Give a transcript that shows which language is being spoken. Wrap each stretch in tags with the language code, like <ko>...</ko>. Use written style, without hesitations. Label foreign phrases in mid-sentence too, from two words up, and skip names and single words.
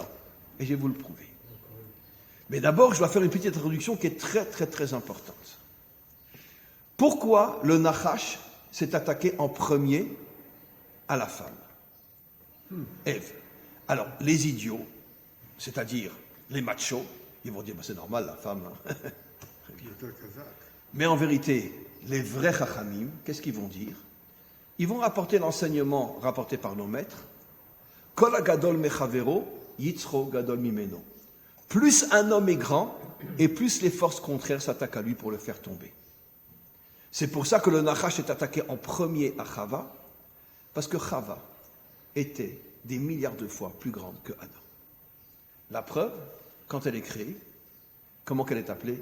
<fr>Et je vais vous le prouver. Mais d'abord, je dois faire une petite introduction qui est très, très, très importante. Pourquoi le Nachash s'est attaqué en premier à la femme? Ève. Alors, les idiots, c'est-à-dire les machos, ils vont dire, c'est normal, la femme. Hein.</fr> <he>יותר חזק.</he> <fr>Mais en vérité, les vrais chachamim, qu'est-ce qu'ils vont dire? Ils vont rapporter l'enseignement rapporté par nos maîtres.</fr> <he>כל הגדול מחבירו יצרו גדול ממנו.</he> <fr>Plus un homme est grand, et plus les forces contraires s'attaquent à lui pour le faire tomber. C'est pour ça que le Nachash est attaqué en premier à Chava, parce que Chava était des milliards de fois plus grande que Adam. La preuve, quand elle est créée, comment qu'elle est appelée?</fr>